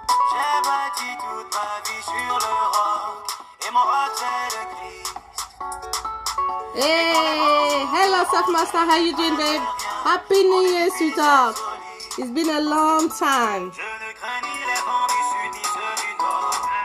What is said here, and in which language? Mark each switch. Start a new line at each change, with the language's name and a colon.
French: J'ai bâti toute ma vie sur le rock et mon rock c'est le Christ.
English: Hey, hello Surfmaster, how you doing, babe? Happy New Year, sweetheart. It's been a long time.
French: Je ne crains ni les vents du sud ni ceux du nord.